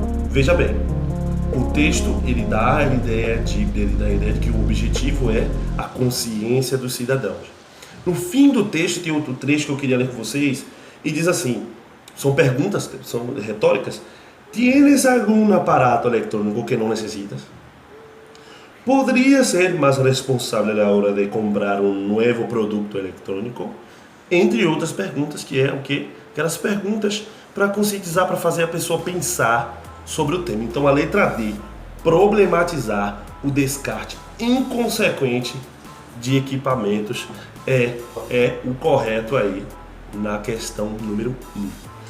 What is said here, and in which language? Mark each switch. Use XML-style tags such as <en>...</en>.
<pt>Veja bem, o texto ele dá a ideia de que o objetivo é a consciência dos cidadãos. No fim do texto tem outro trecho que eu queria ler com vocês e diz assim, são perguntas, são retóricas.</pt> <es>¿Tienes algum aparato eletrônico que não necessitas? ¿Podría ser más responsable a la hora de comprar un nuevo producto electrónico?</es> <pt>Entre outras perguntas, que é o quê? Aquelas perguntas para conscientizar, para fazer a pessoa pensar sobre o tema. Então a letra D, problematizar o descarte inconsequente de equipamentos, é o correto aí na questão número 1.</pt>